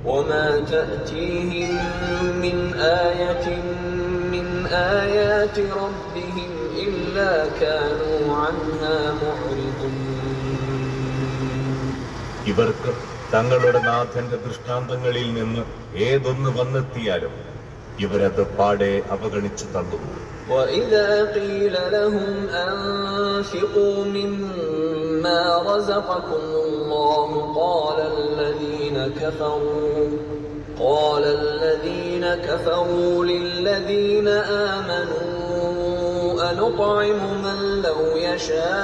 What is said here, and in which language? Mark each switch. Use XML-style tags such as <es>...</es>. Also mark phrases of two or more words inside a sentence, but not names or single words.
<ml>ഇവർക്ക് തങ്ങളുടെ നാഥന്റെ ദൃഷ്ടാന്തങ്ങളിൽ നിന്ന് ഏതൊന്ന് വന്നെത്തിയാലും ഇവരത് പാടെ അവഗണിച്ചു തള്ളുന്നു.</ml> <ar>وَإِذَا قِيلَ لَهُمْ أَنفِقُوا مِمَّا رَزَقَكُمُ اللَّهُ قَالَ الَّذِينَ كَفَرُوا لِلَّذِينَ آمَنُوا أَنُطْعِمُ مَن لَّوْ يَشَاءُ</ar>